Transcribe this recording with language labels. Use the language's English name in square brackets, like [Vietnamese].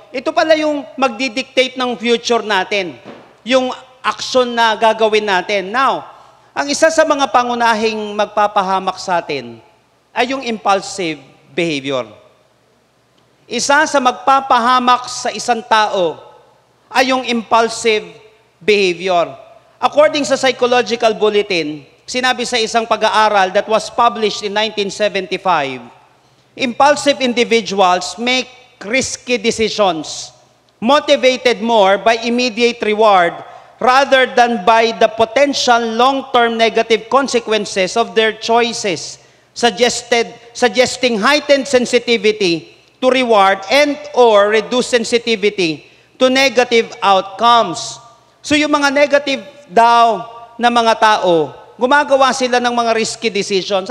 [Filipino] Ito pala yung magdidictate ng future natin. Yung action na gagawin natin. Now, ang isa sa mga pangunahing magpapahamak sa atin ay yung impulsive behavior. Isa sa magpapahamak sa isang tao ay yung impulsive behavior. [English] According sa Psychological Bulletin, [Filipino] sinabi sa isang pag-aaral [English] that was published in 1975, impulsive individuals make risky decisions, motivated more by immediate reward rather than by the potential long-term negative consequences of their choices, suggesting heightened sensitivity to reward and or reduced sensitivity to negative outcomes. [Filipino] So yung mga negative daw na mga tao, gumagawa sila ng mga risky decisions.